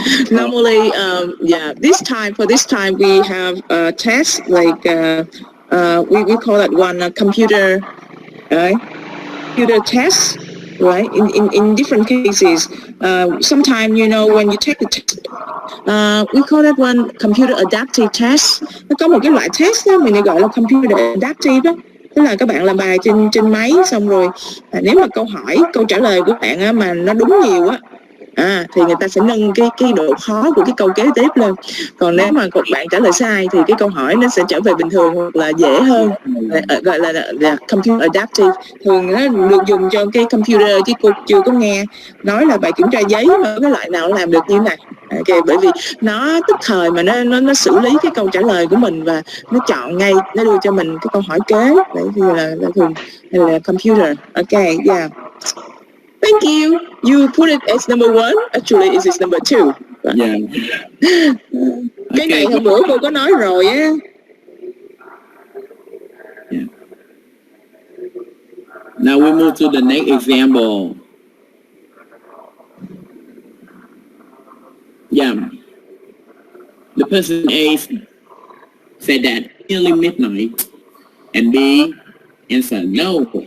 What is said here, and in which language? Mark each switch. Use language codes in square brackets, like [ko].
[en] Normally, for this time we have a test like we call that one computer test, right? In different cases, sometimes when you take the test, we call that one computer adaptive test. [vi] Nó có một cái loại test đó mình gọi là computer adaptive đó. Tức là các bạn làm bài trên máy xong rồi nếu mà câu trả lời của bạn á, mà nó đúng nhiều á, thì người ta sẽ nâng cái độ khó của cái câu kế tiếp lên. Còn nếu mà bạn trả lời sai thì cái câu hỏi nó sẽ trở về bình thường hoặc là dễ hơn, gọi là computer adaptive. Thường nó được dùng cho cái computer, chứ cô chưa có nghe nói là bài kiểm tra giấy mà cái loại nào làm được như thế này. Okay, bởi vì nó tức thời mà nó xử lý cái câu trả lời của mình và nó chọn ngay, nó đưa cho mình cái câu hỏi kế. Bởi vì là thường là computer. [en] Okay, yeah. Thank you. You put it as number 1. Actually, it is number 2. Yeah. [vi] Cái này hôm bữa cô có nói rồi á. [en] Yeah. Now we move to the next example. Yeah. The person A said that nearly midnight, and B answered, no,